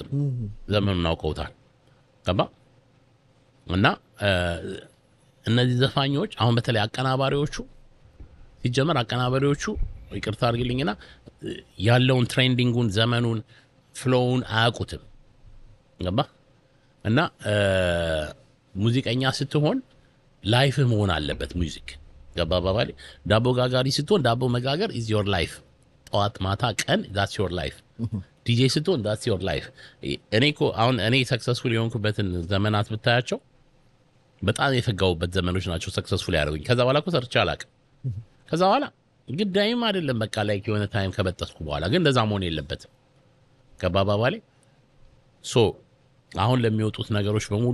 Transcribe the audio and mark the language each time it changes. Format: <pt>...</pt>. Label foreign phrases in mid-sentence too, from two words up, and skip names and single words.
<am>ነው ዘመኑን አውቀውታል ገባ እና እነዚህ ዘፋኞች አሁን በተለይ አቀናባሪዎቹ ሲጀመር አቀናባሪዎቹ ይቅርታ አድርግልኝና ያለውን ትሬንዲንጉን ዘመኑን ፍሎውን አያውቁትም ገባ እና ሙዚቀኛ ስትሆን ላይፍ መሆን አለበት ሙዚክ ገባ ባባሊ ዳቦ ጋጋሪ ስትሆን ዳቦ መጋገር</am> <en>is your life</en> <am>ጠዋት ማታ ቀን</am> <en>that's your life</en> <am>ዲጄ ስትሆን</am> <en>that's your life</en> <am>እኔ እኮ አሁን እኔ ሰክሰስፉል የሆንኩበትን ዘመናት ብታያቸው በጣም የፈጋውበት ዘመኖች ናቸው ሰክሰስፉል ያደረጉኝ ከዛ በኋላ እኮ ሰርቼ አላውቅም ከዛ በኋላ ግዳይም አይደለም በቃ ላይ የሆነ ታይም ከበጠስኩ በኋላ ግን እንደዛ መሆን የለበትም ገባ ባባሊ ሶ አሁን ለሚወጡት ነገሮች በሙሉ</am>